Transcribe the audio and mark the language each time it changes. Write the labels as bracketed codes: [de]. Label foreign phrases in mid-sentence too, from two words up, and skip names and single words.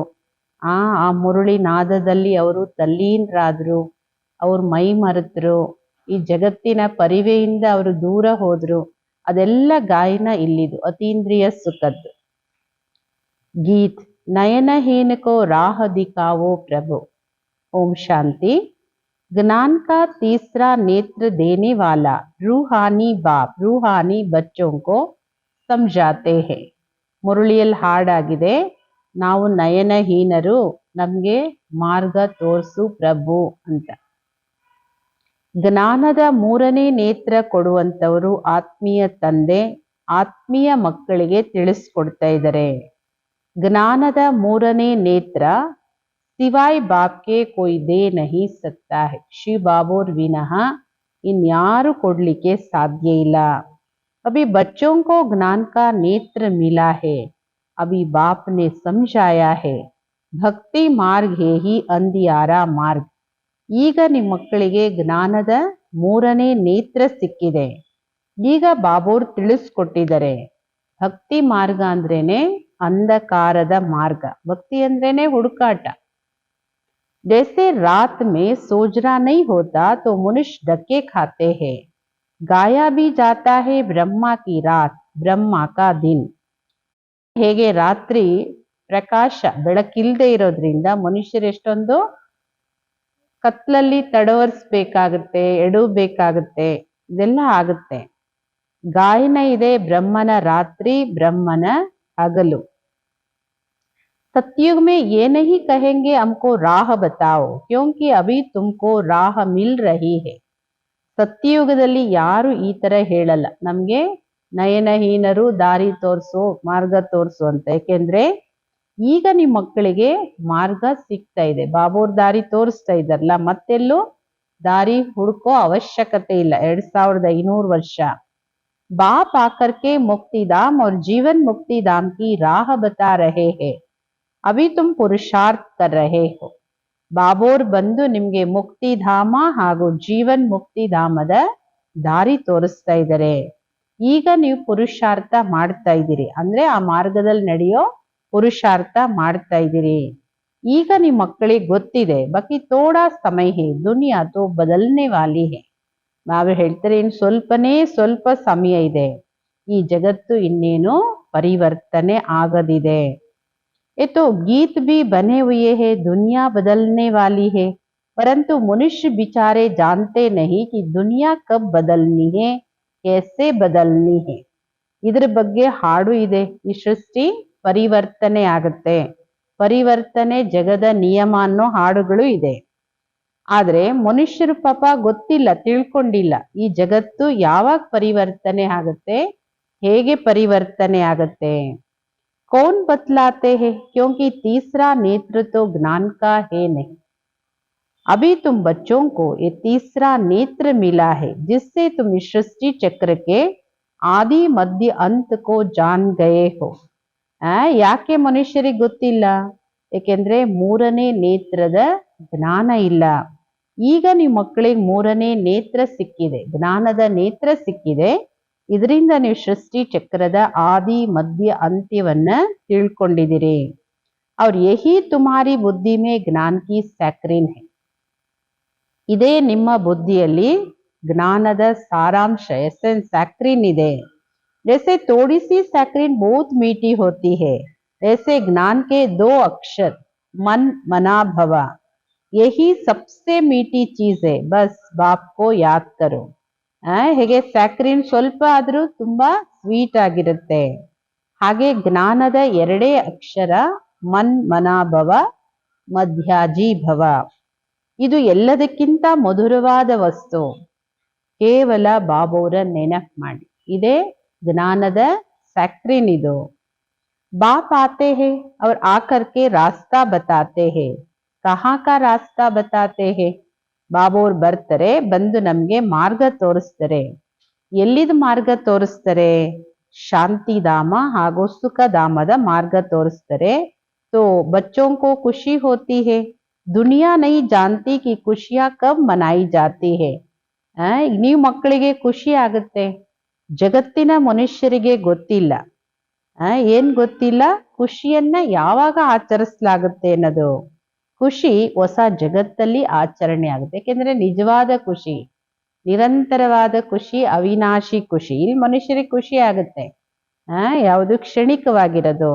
[kn] ಆ ಮುರುಳಿ ನಾದದಲ್ಲಿ ಅವರು ತಲ್ಲೀನರಾದ್ರು, ಅವ್ರ ಮೈ ಮರೆತರು, ಈ ಜಗತ್ತಿನ ಪರಿವೆಯಿಂದ ಅವರು ದೂರ ಹೋದ್ರು. ಅದೆಲ್ಲ ಗಾಯನ ಇಲ್ಲಿದು ಅತೀಂದ್ರಿಯ ಸುಖದ್ದು. [hi] गीत, नयनहीन को राह दिखाओ प्रभु. ओम शांति. ज्ञान का तीसरा नेत्र देने वाला रूहानी बाप रूहानी बच्चों को समझाते हैं. [kn] ಮುರುಳಿಯಲ್ಲಿ ಹಾಡಾಗಿದೆ, ನಾವು ನಯನಹೀನರು, ನಮ್ಗೆ ಮಾರ್ಗ ತೋರಿಸು ಪ್ರಭು ಅಂತ. ಜ್ಞಾನದ ಮೂರನೇ ನೇತ್ರ ಕೊಡುವಂತವರು ಆತ್ಮೀಯ ತಂದೆ ಆತ್ಮೀಯ ಮಕ್ಕಳಿಗೆ ತಿಳಿಸ್ಕೊಡ್ತಾ ಇದ್ದಾರೆ. ಜ್ಞಾನದ ಮೂರನೇ ನೇತ್ರ [hi] सिवाय बाप के कोई दे नहीं सकता है. [kn] ಶ್ರೀ ಬಾಬೋರ್ ವಿನಃ ಇನ್ಯಾರೂ ಕೊಡಲಿಕ್ಕೆ ಸಾಧ್ಯ ಇಲ್ಲ. [hi] अभी बच्चों को ज्ञान का नेत्र मिला है. अभी बाप ने समझाया है, भक्ति मार्ग है ही अंधियारा मार्ग. [kn] ಈಗ ನಿಮ್ಮ ಮಕ್ಕಳಿಗೆ ಜ್ಞಾನದ ಮೂರನೇ ನೇತ್ರ ಸಿಕ್ಕಿದೆ. ಈಗ ಬಾಬೋರ್ ತಿಳಿಸ್ಕೊಟ್ಟಿದ್ದಾರೆ, ಭಕ್ತಿ ಮಾರ್ಗ ಅಂದ್ರೇನೆ ಅಂಧಕಾರದ ಮಾರ್ಗ. ಭಕ್ತಿ ಅಂದ್ರೇನೆ ಹುಡುಕಾಟ. [hi] जैसे रात में सोजरा नहीं होता तो मनुष्य धक्के खाते हैं, गाया भी जाता है ब्रह्मा की रात ब्रह्मा का दिन. [kn] ಹೇಗೆ ರಾತ್ರಿ ಪ್ರಕಾಶ ಬೆಳಕಿಲ್ಲದೆ ಇರೋದ್ರಿಂದ ಮನುಷ್ಯರು ಎಷ್ಟೊಂದು ಕತ್ಲಲ್ಲಿ ತಡವರ್ಸ್ಬೇಕಾಗತ್ತೆ, ಎಡವಬೇಕಾಗತ್ತೆ, ಇದೆಲ್ಲ ಆಗುತ್ತೆ. ಗಾಯನ ಇದೆ, ಬ್ರಹ್ಮನ ರಾತ್ರಿ, ಬ್ರಹ್ಮನ ಹಗಲು. [hi] सतयुग में ये नहीं कहेंगे हमको राह बताओ क्योंकि अभी तुमको राह मिल रही है. [kn] ಸತ್ಯಯುಗದಲ್ಲಿ ಯಾರು ಈ ತರ ಹೇಳಲ್ಲ, ನಮ್ಗೆ ನಯನಹೀನರು ದಾರಿ ತೋರ್ಸು, ಮಾರ್ಗ ತೋರ್ಸು ಅಂತ. ಯಾಕೆಂದ್ರೆ ಈಗ ನಿಮ್ ಮಕ್ಕಳಿಗೆ ಮಾರ್ಗ ಸಿಗ್ತಾ ಇದೆ, ಬಾಬೋರ್ ದಾರಿ ತೋರಿಸ್ತಾ ಇದ್ದಾರಲ್ಲ, ಮತ್ತೆಲ್ಲೂ ದಾರಿ ಹುಡುಕೋ ಅವಶ್ಯಕತೆ ಇಲ್ಲ. [hi] 2500 ವರ್ಷ बाप आकर के मुक्तिधाम और जीवन मुक्तिधाम की राह बता रहे हैं. अभी तुम पुरुषार्थ कर रहे हो. [kn] ಬಾಬೋರ್ ಬಂದು ನಿಮ್ಗೆ ಮುಕ್ತಿಧಾಮ ಹಾಗೂ ಜೀವನ್ ಮುಕ್ತಿಧಾಮದ ದಾರಿ ತೋರಿಸ್ತಾ ಇದ್ದಾರೆ. ಈಗ ನೀವು ಪುರುಷಾರ್ಥ ಮಾಡ್ತಾ ಇದ್ದೀರಿ, ಅಂದ್ರೆ ಆ ಮಾರ್ಗದಲ್ಲಿ ನಡೆಯೋ ಪುರುಷಾರ್ಥ ಮಾಡ್ತಾ ಇದ್ದೀರಿ. ಈಗ ನಿಮ್ ಮಕ್ಕಳಿಗೆ ಗೊತ್ತಿದೆ, [hi] बाकी थोड़ा समय है, दुनिया तो बदलने वाली है. [kn] ನಾವು ಹೇಳ್ತಾರೆ ಇನ್ ಸ್ವಲ್ಪ ಸಮಯ ಇದೆ, ಈ ಜಗತ್ತು ಇನ್ನೇನು ಪರಿವರ್ತನೆ ಆಗದಿದೆ. [hi] ये तो गीत भी बने हुए हैं, दुनिया बदलने वाली है, परंतु मनुष्य बिचारे जानते नहीं कि दुनिया कब बदलनी है, कैसे बदलनी है. [kn] इधर ಬಗ್ಗೆ ಹಾಡು ಇದೆ, ಈ ಸೃಷ್ಟಿ ಪರಿವರ್ತನೆ ಆಗುತ್ತೆ, ಪರಿವರ್ತನೆ ಜಗದ ನಿಯಮ ಅನ್ನೋ ಹಾಡುಗಳು ಇದೆ. ಆದ್ರೆ ಮನುಷ್ಯರು ಪಾಪ ಗೊತ್ತಿಲ್ಲ, ತಿಳ್ಕೊಂಡಿಲ್ಲ ಈ ಜಗತ್ತು ಯಾವಾಗ ಪರಿವರ್ತನೆ ಆಗುತ್ತೆ, ಹೇಗೆ ಪರಿವರ್ತನೆ ಆಗುತ್ತೆ. [hi] कौन बतलाते हैं क्योंकि तीसरा नेत्र तो ज्ञान का है नहीं. अभी तुम बच्चों को ये तीसरा नेत्र मिला है जिससे तुम इस सृष्टि चक्र के आदि मध्य अंत को जान गए हो. [kn] ಯಾಕೆ ಮನುಷ್ಯರಿಗೆ ಗೊತ್ತಿಲ್ಲ, ಏಕೆಂದ್ರೆ ಮೂರನೇ ನೇತ್ರದ ಜ್ಞಾನ ಇಲ್ಲ. ಈಗ ನಿಮ್ಮ ಮಕ್ಕಳಿಗೆ ಮೂರನೇ ನೇತ್ರ ಸಿಕ್ಕಿದೆ, ಜ್ಞಾನದ ನೇತ್ರ ಸಿಕ್ಕಿದೆ. ಇದರಿಂದ ನೀವು ಸೃಷ್ಟಿ ಚಕ್ರದ ಆದಿ ಮಧ್ಯ ಅಂತ್ಯವನ್ನ ತಿಳ್ಕೊಂಡಿದ್ದೀರಿ. [hi] और यही तुम्हारी बुद्धि में ज्ञान की सैक्रिन है. [kn] ಇದೇ ನಿಮ್ಮ ಬುದ್ಧಿಯಲ್ಲಿ ಜ್ಞಾನದ ಸಾರಾಂಶ, ಎಸೆನ್ಸ್, सैक्रिन ಇದೆ. [hi] जैसे थोड़ी सी सैक्रिन बहुत मीठी होती है, वैसे ज्ञान के 2 अक्षर [sa] मन मना भव, [hi] यही सबसे मीठी चीज है, बस बाप को याद करो. [kn] ಹೇಗೆ ಸ್ಯಾಕ್ರಿನ್ ಸ್ವಲ್ಪ ಆದ್ರೂ ತುಂಬಾ ಸ್ವೀಟ್ ಆಗಿರುತ್ತೆ, ಹಾಗೆ ಜ್ಞಾನದ 2 ಅಕ್ಷರ [sa] मन् मनाभव मध्याजी भव, [kn] ಇದು ಎಲ್ಲದಕ್ಕಿಂತ ಮಧುರವಾದ ವಸ್ತು. ಕೇವಲ ಬಾಬೋರ ನೆನಪು ಮಾಡಿ, ಇದೇ ಜ್ಞಾನದ ಸ್ಯಾಕ್ರಿನ್ ಇದು. [hi] बाप आते हैं और आकर के रास्ता बताते हैं. कहाँ का रास्ता बताते हैं. [kn] ಬಾಬೋರ್ ಬರ್ತಾರೆ, ಬಂದು ನಮ್ಗೆ ಮಾರ್ಗ ತೋರಿಸ್ತಾರೆ. ಎಲ್ಲಿದ ಮಾರ್ಗ ತೋರಿಸ್ತಾರೆ, ಶಾಂತಿಧಾಮ ಹಾಗೂ ಸುಖಧಾಮದ ಮಾರ್ಗ ತೋರಿಸ್ತಾರೆ. [hi] तो बच्चों को खुशी होती है, दुनिया नहीं जानती कि खुशियां कब मनाई जाती है. [kn] ನೀವು ಮಕ್ಕಳಿಗೆ ಖುಷಿ ಆಗುತ್ತೆ, ಜಗತ್ತಿನ ಮನುಷ್ಯರಿಗೆ ಗೊತ್ತಿಲ್ಲ. ಏನ್ ಗೊತ್ತಿಲ್ಲ, ಖುಷಿಯನ್ನ ಯಾವಾಗ ಆಚರಿಸಲಾಗುತ್ತೆ ಅನ್ನೋದು. ಖುಷಿ ಹೊಸ ಜಗತ್ತಲ್ಲಿ ಆಚರಣೆ ಆಗುತ್ತೆ, ಯಾಕೆಂದ್ರೆ ನಿಜವಾದ ಖುಷಿ, ನಿರಂತರವಾದ ಖುಷಿ, ಅವಿನಾಶಿ ಖುಷಿ, ಇಲ್ಲಿ ಮನುಷ್ಯರಿಗೆ ಖುಷಿ ಆಗುತ್ತೆ, ಯಾವುದು ಕ್ಷಣಿಕವಾಗಿರೋದು.